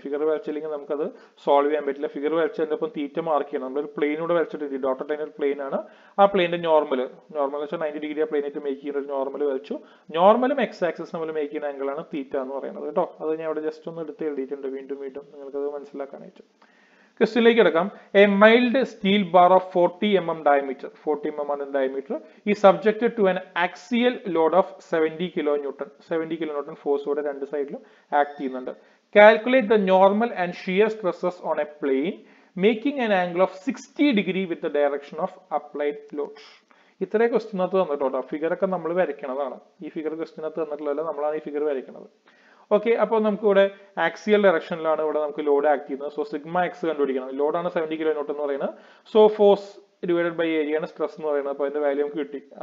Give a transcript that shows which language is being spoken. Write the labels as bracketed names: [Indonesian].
[Malayalam] Figure വരച്ചില്ലെങ്കിൽ നമുക്കത് solve ചെയ്യാൻ പറ്റില്ല. ഫിഗർ വരച്ചതിന്റെ ഒപ്പം തീറ്റ മാർക്ക് ചെയ്യണം. നമ്മളൊരു പ്ലെയിനൂടെ വരച്ചിട്ടുണ്ട്. ഡോട്ടർ ലൈൻ ഒരു പ്ലെയിൻ ആണ്. ആ പ്ലെയിന്റെ നോർമൽ വെച്ചാൽ 90 ഡിഗ്രി ആ പ്ലെയിനായിട്ട് മേക്ക് ചെയ്യുന്ന ഒരു നോർമൽ വരച്ചു. നോർമലും എക്സ് ആക്സിസ് നമ്മൾ മേക്ക് ചെയ്യുന്ന ആംഗിൾ ആണ് തീറ്റ എന്ന് പറയുന്നത് കേട്ടോ. അത് ഞാൻ ഇവിടെ ജസ്റ്റ് ഒന്ന് എടുത്ത് എഴുതിയിട്ടുണ്ട് വീണ്ടും വീണ്ടും നിങ്ങൾക്കത് മനസ്സിലാക്കാനായിട്ട്. ക്വസ്റ്റ്യനിലേക്ക് കിടക്കാം. [English] A mild steel bar of 40 mm diameter, 40 mm ആണ് diameter, is subjected to an axial load of 70 kilonewton. [Malayalam] 70 kilonewton ഫോഴ്സോടെ രണ്ട് സൈഡിലും ആക്ട് ചെയ്യുന്നുണ്ട്. [English] Calculate the normal and shear stresses on a plane making an angle of 60 degree with the direction of applied load. [Malayalam] ഇത്രേ ക്വസ്റ്റ്യനകത്ത് തന്നിട്ടുണ്ടോ? Figure ഒക്കെ നമ്മൾ വരയ്ക്കണതാണ്. ഈ figure ക്വസ്റ്റ്യനകത്ത് തന്നിട്ടുള്ളതല്ല, നമ്മളാണ് ഈ figure വരയ്ക്കുന്നത്. ഓക്കെ, അപ്പോൾ നമുക്ക് ഇവിടെ ആക്സിയൽ ഡയറക്ഷനിലാണ് ഇവിടെ നമുക്ക് ലോഡ് ആക്ട് ചെയ്യുന്നത്. സോ സിഗ്മ എക്സ് കണ്ടുപിടിക്കണം. ലോഡാണ് 70 കിലോന്യൂട്ടൺ എന്ന് പറയുന്നത്. So [English] force divided by area [Malayalam] ആണ് സ്ട്രെസ് എന്ന് പറയുന്നത്. അപ്പോൾ അതിന്റെ വാല്യൂ നമുക്ക് കിട്ടി.